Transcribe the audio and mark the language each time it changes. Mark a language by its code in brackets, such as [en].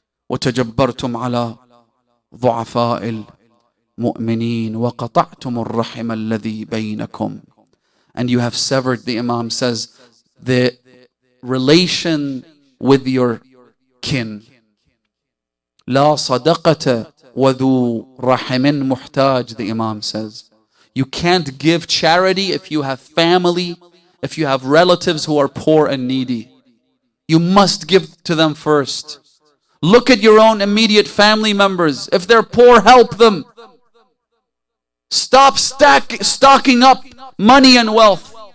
[ar] وَتَجَبَّرْتُمْ عَلَى ضُعَفَاءِ الْمُؤْمِنِينَ وَقَطَعْتُمُ الرَّحِمَ الَّذِي بَيْنَكُمْ. [en] And you have severed, the Imam says, the relation with your kin. [ar] لا صدقة وذو رحم محتاج, [en] the Imam says. You can't give charity if you have family, if you have relatives who are poor and needy. You must give to them first. Look at your own immediate family members. If they're poor, help them. Stop stocking up money and wealth.